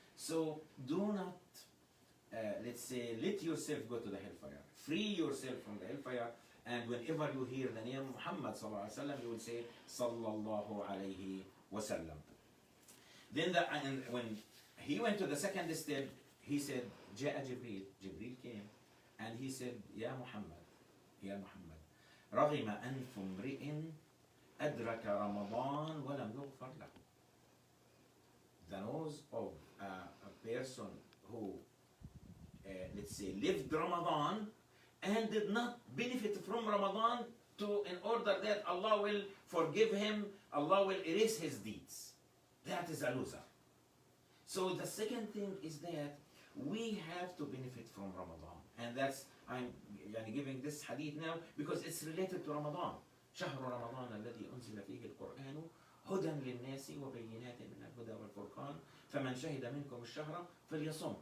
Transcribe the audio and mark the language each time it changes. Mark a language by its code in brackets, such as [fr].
[en] So do not, let's say, let yourself go to the hellfire. Free yourself from the hellfire. And whenever you hear the name Muhammad sallallahu alaihi wasallam, you will say sallallahu alaihi wasallam. Then and when he went to the second step, he said, [ar] جاء جبريل. [en] Jibril came and he said, [ar] يا محمد, يا محمد, رغم أنف امرئ أدرك رمضان ولم يغفر له. [en] The nose of a person who, let's say, lived Ramadan and did not benefit from Ramadan, in order that Allah will forgive him, Allah will erase his deeds. That is a loser. So the second thing is that we have to benefit from Ramadan. And that's, I'm giving this hadith now because it's related to Ramadan. [ar] شهر رمضان الذي أنزل فيه القرآن هدى للناس وبينات من الهدى والفرقان فمن شهد منكم الشهر فليصم.